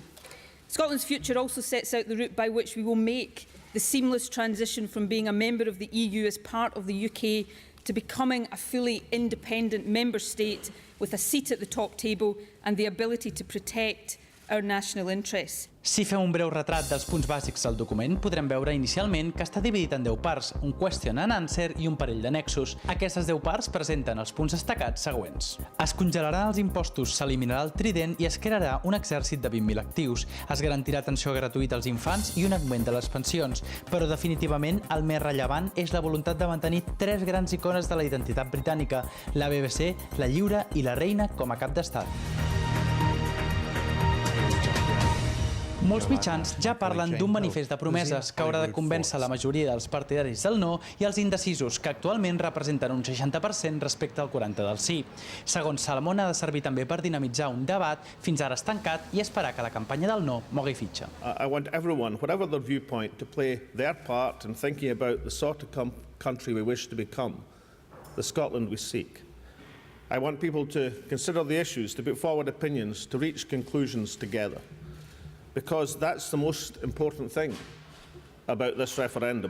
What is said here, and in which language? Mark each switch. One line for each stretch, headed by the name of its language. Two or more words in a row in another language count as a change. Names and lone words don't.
English: Scotland's future also sets out the route by which we will make the seamless transition from being a member of the EU as part of the UK to becoming a fully independent member state with a seat at the top table and the ability to protect our national interests.
Catalan: Si fem un breu retrat dels punts bàsics del document, podrem veure inicialment que està dividit en 10 parts, un
English: question and answer
Catalan: i un parell d'annexos. Aquestes 10 parts presenten els punts destacats següents. Es congelaran els impostos, s'eliminarà el trident i es crearà un exèrcit de 20.000 actius. Es garantirà atenció gratuïta als infants i un augment de les pensions. Però definitivament el més rellevant és la voluntat de mantenir 3 grans icones de la identitat britànica, la BBC, la Lliure i la Reina com a cap d'estat. Molts mitjans ja parlen d'un manifest de promeses que haurà de convèncer la majoria dels partidaris del no i els indecisos, que actualment representen un 60% respecte al 40% del sí. Segons Salmond, ha de servir també per dinamitzar un debat fins ara estancat i esperar que la campanya del no mogui fitxa.
English: I want everyone, whatever their viewpoint, to play their part in thinking about the sort of country we wish to become, the Scotland we seek. I want people to consider the issues, to put forward opinions, to reach conclusions together. Because that's the most important thing about this referendum.